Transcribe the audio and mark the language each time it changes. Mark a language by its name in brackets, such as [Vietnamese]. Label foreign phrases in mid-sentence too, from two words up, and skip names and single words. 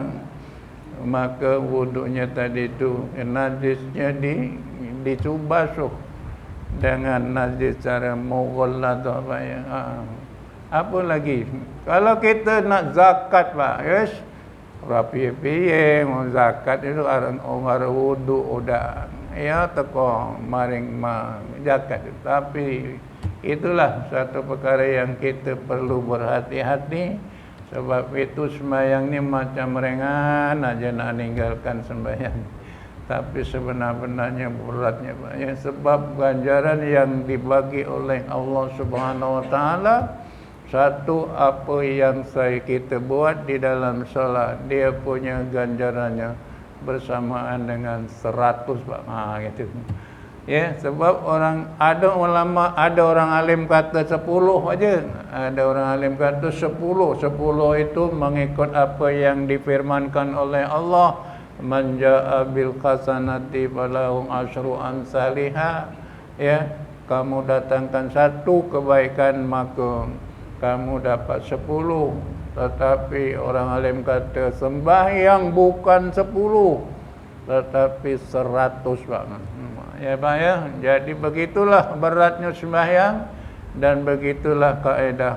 [Malay] Maka wuduknya tadi itu, najisnya dibasuh dengan najis cara mughalladh, apa ya. Apa lagi? Kalau kita nak zakat, Pak, yes, rapi-rapi zakat itu orang wuduk udah. [Javanese] Ya, teko maring zakat. [Malay] Tapi itulah satu perkara yang kita perlu berhati-hati. Sebab itu sembahyang ni macam ringan aja nak ninggalkan sembahyang. Tapi sebenar-benarnya beratnya Pak. Ya, sebab ganjaran yang dibagi oleh Allah [Arabic] Subhanahu wa taala, [Malay] satu apa yang kita buat di dalam solat, dia punya ganjarannya bersamaan dengan 100 Pak. Gitu. Ya, sebab ada ulama, ada orang alim kata 10 aja. Ada orang alim kata 10. 10 itu mengikut apa yang difirmankan oleh Allah. [Arabic] Man jaa bil hasanati falahu asyru amsalihha. [Malay] Ya, kamu datangkan satu kebaikan maka kamu dapat 10. Tetapi orang alim kata sembahyang bukan 10 tetapi 100 banget. Ya Pak ya, jadi begitulah beratnya sembahyang dan begitulah kaedah.